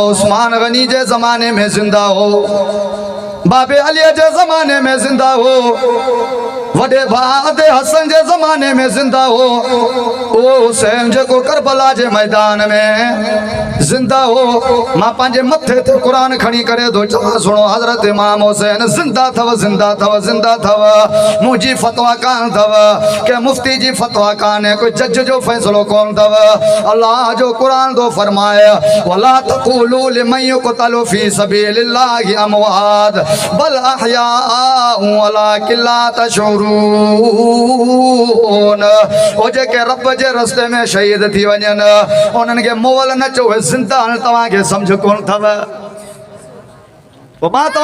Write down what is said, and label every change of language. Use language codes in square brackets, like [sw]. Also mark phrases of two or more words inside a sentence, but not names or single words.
[sd] उस्मान गनी जे ज़माने में जिंदा हो बाबे अली जे ज़माने में जिंदा हो वडे भादे हसन जे ज़माने में जिंदा हो ओ हुसैन जेको करबला जे मैदान में जिंदा हो मां पांजे मथे ते कुरान खणी करे दो चवा सुनो हजरत इमाम हुसैन जिंदा थव जिंदा थव जिंदा थव मुजी फतवा कान थव के मुफ्ती जी फतवा कान है कोई जज जो फैसलो कौन थव अल्लाह जो कुरान दो फरमाए [ar] ولا تقولوا لمن يقتل في سبيل الله أموات بل أحياء ولكن لا تشعرون [sd] ओ जेके रब जे रस्ते में शहीद थी वञन उन्हनि खे मोल न चो जिंदा तव्हांखे सम्झ कोन थव